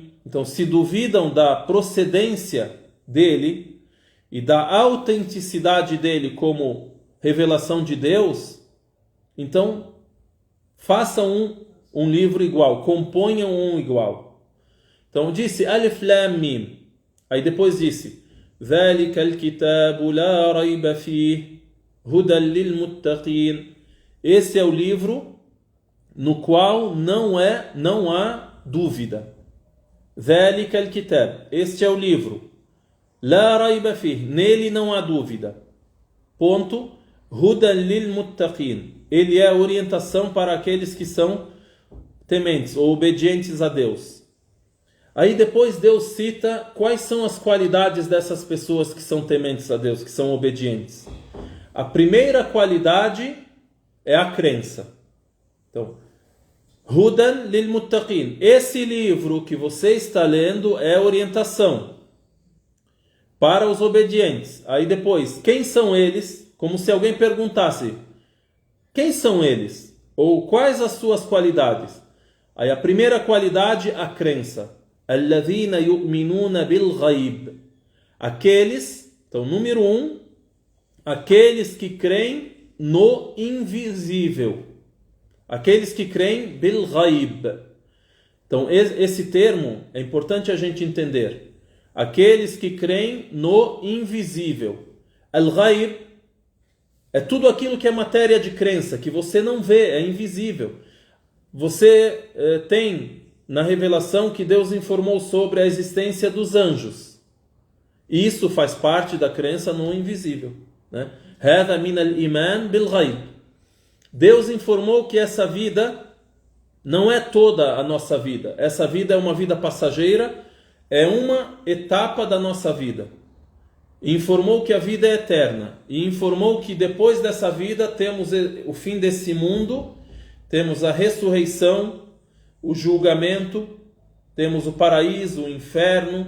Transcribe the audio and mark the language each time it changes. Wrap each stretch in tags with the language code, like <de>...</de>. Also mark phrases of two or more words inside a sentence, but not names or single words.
<pt>Então, se duvidam da procedência dele e da autenticidade dele como revelação de Deus, então façam um livro igual, componham um igual. Então disse</pt> <ar>الم.</ar> <pt>Aí depois disse</pt> <ar>ذَلِكَ الْكِتَابُ لَا رَيْبَ فِيهِ هُدًى لِلْمُتَّقِينَ.</ar> <pt>Esse é o livro no qual não há dúvida.</pt> <ar>ذَلِكَ الْكِتَابُ.</ar> <pt>Este é o livro.</pt> <ar>لَا رَيْبَ فِيهِ.</ar> <pt>Nele não há dúvida. Ponto.</pt> <ar>هُدًى لِلْمُتَّقِينَ.</ar> <pt>Ele é a orientação para aqueles que são tementes ou obedientes a Deus. Aí depois Deus cita quais são as qualidades dessas pessoas que são tementes a Deus, que são obedientes. A primeira qualidade é a crença. Então,</pt> <ar>هُدًى لِلْمُتَّقِينَ.</ar> <pt>Esse livro que você está lendo é orientação para os obedientes. Aí depois, quem são eles? Como se alguém perguntasse: quem são eles? Ou quais as suas qualidades? Aí a primeira qualidade, a crença.</pt> <ar>الَّذِينَ يُؤْمِنُونَ بِالْغَيْبِ.</ar> <pt>Aqueles, então número 1, aqueles que creem no invisível. Aqueles que creem</pt> <ar>بِالْغَيْبِ.</ar> <pt>Então esse termo é importante a gente entender. Aqueles que creem no invisível.</pt> <ar>الْغَيْب</ar> <pt>é tudo aquilo que é matéria de crença, que você não vê, é invisível. Você tem na revelação que Deus informou sobre a existência dos anjos. E isso faz parte da crença no invisível.</pt> <ar>هذا من الإيمان بالغيب.</ar> <pt>Deus informou que essa vida não é toda a nossa vida. Essa vida é uma vida passageira, é uma etapa da nossa vida. Informou que a vida é eterna. E informou que depois dessa vida temos o fim desse mundo, temos a ressurreição, o julgamento, temos o paraíso, o inferno.</pt>